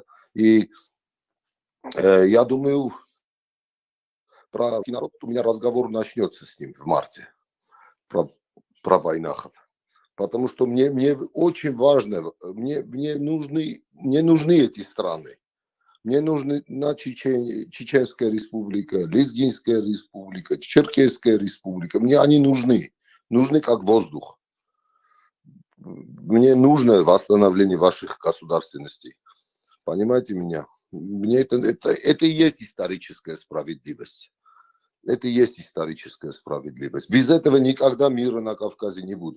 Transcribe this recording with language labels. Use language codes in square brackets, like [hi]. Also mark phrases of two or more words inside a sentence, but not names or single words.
[ru] И я думаю, про народ у меня разговор начнется с ним в марте, про войнахов. Потому что мне очень важно, мне нужны эти страны. Мне нужны Чеченская республика, Лезгинская республика, Черкесская республика. Мне они нужны как воздух. Мне нужно восстановление ваших государственностей. Понимаете меня? Мне это и есть историческая справедливость. Это и есть историческая справедливость. Без этого никогда мира на Кавказе не будет.